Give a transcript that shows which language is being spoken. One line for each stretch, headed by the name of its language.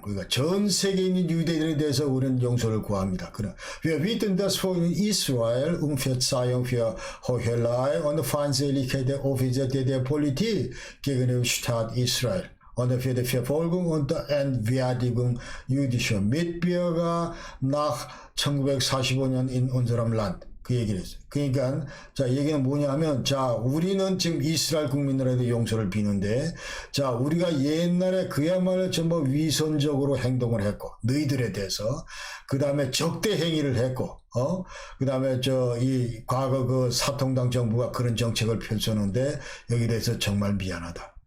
Korean: 그러니까 전 세계에 있는 유대인에 대해서 우리는 용서를 구합니다. 그럼
German: Wir bitten das Volk in Israel um Verzeihung für Heuchelei und Feindseligkeit der Offizier der Politik gegen den Staat Israel und für die Verfolgung und Entwertung jüdischer Mitbürger nach 1945년 in unserem Land.
Korean: 그 얘기를 했어요. 그러니까 자, 얘기는 뭐냐면, 자, 우리는 지금 이스라엘 국민들에게 용서를 비는데, 자, 우리가 옛날에 그야말로 전부 위선적으로 행동을 했고, 너희들에 대해서, 그 다음에 적대 행위를 했고, 그 다음에 이 과거 그 사통당 정부가 그런 정책을 펼쳤는데, 여기에 대해서 정말 미안하다.